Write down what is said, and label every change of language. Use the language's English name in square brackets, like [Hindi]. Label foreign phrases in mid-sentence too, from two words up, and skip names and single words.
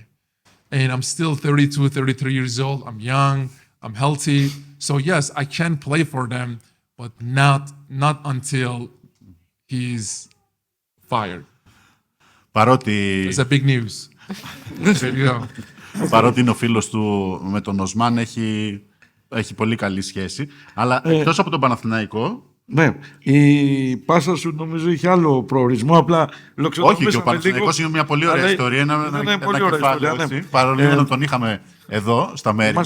[English] And I'm still 32, 33 years old. I'm young, I'm healthy. So yes, I can play for them, but not until he's fired. [Greek] Παρότι... [English] It's a big news. There you go. [Greek] Παρότι είναι ο φίλος του με τον Οσμάν, έχει πολύ καλή σχέση. Αλλά εκτός από τον Παναθηναϊκό... Ναι, η πάσα σου νομίζω είχε άλλο προορισμό, απλά όχι, και ο Παναθηναϊκός είναι μια πολύ ωραία ιστορία. Ένα πολύ ωραία κεφάλαιο, ιστορία, ναι. Παρόλο που τον είχαμε εδώ, στα μέρη μας.